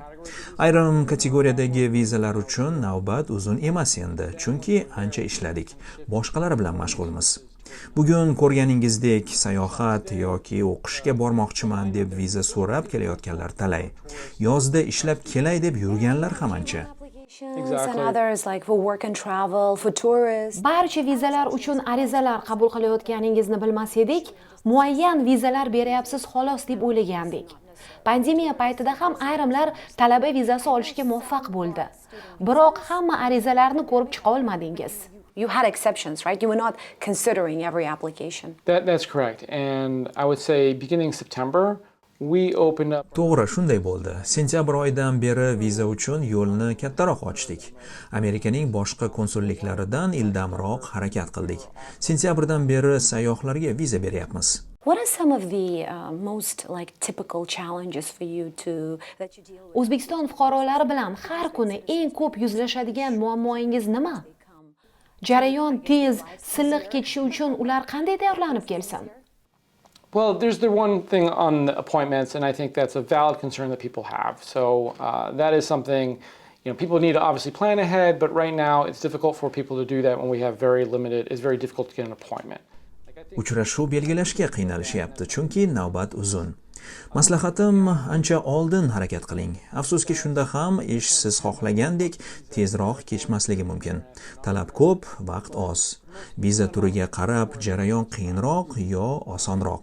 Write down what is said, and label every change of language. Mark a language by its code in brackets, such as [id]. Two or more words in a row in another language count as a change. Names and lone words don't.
[uz] Ayrim kategoriyadagi vizalar uchun navbat uzun emas endi, chunki ancha ishladik. Boshqalar bilan mashg'ulmiz. Bugun ko'rganingizdek, sayohat yoki o'qishga bormoqchiman deb viza so'rab kelayotganlar talay. Yozda ishlab kelay deb yurganlar ham ancha. [en] And others like for work and travel, for tourists. [uz] Barcha vizalar uchun arizalar qabul qilayotganingizni bilmas edik, muayyan vizalar berayapsiz xolos deb o'ylagandik. Pandemiya paytida ham ayrimlar talaba vizasi olishga muvaffaq bo'ldi. Biroq hamma arizalarni ko'rib chiqa olmadingiz. [en] You had exceptions, right? You were not considering every application. That's correct. And I would say beginning September, we opened up. [uz] To'g'ri, shunday bo'ldi. Sentyabr oyidan beri viza uchun yo'lni kattaroq ochdik. Amerikaning boshqa konsulliklaridan ildamroq harakat qildik. Sentyabrdan beri sayyohlarga viza beryapmiz. [en] What are some of the most typical challenges for you that you deal with? [uz] O'zbekiston fuqarolari bilan har kuni eng ko'p yuzlashadigan muammoingiz nima? Jarayon tez, silliq ketishi uchun ular qanday tayyorlanib kelsin? [en] Well, there's the one thing on the appointments, and I think that's a valid concern that people have. So that is something, people need to obviously plan ahead, but right now it's difficult for people to do that when we have it's very difficult to get an appointment. [uz] Uchrashuv belgilashga qiynalishyapti, chunki navbat uzun. Maslahatim, ancha oldin harakat qiling. Afsuski shunda ham ish siz xohlagandek tezroq kechmasligi mumkin. Talab ko'p, vaqt oz. Viza turiga qarab jarayon qiyinroq yo osonroq.